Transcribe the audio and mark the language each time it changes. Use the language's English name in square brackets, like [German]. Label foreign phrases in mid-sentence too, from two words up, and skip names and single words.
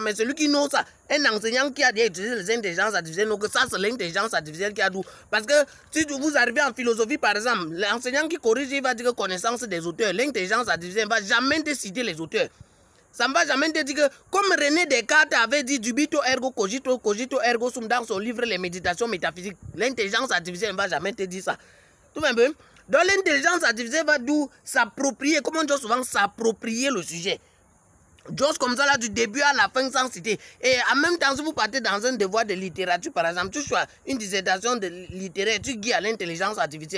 [French] Mais celui qui knows ça, un enseignant qui a déjà utilisé les intelligences artificielles, donc ça c'est l'intelligence artificielle qui a tout. Parce que si vous arrivez en philosophie par exemple, l'enseignant qui corrige, il va dire connaissance des auteurs. L'intelligence artificielle ne va jamais te citer les auteurs. Ça ne va jamais te dire que, comme René Descartes avait dit [Latin] dubito ergo cogito, cogito ergo sum [French] dans son livre Les Méditations métaphysiques, l'intelligence artificielle ne va jamais te dire ça. Tout un peu. Donc l'intelligence artificielle va d'où s'approprier, comme on dit souvent, s'approprier le sujet. Juste comme ça, là, du début à la fin, sans citer. Et en même temps, si vous partez dans un devoir de littérature, par exemple, tu choisis une dissertation de littéraire, tu guides à l'intelligence artificielle.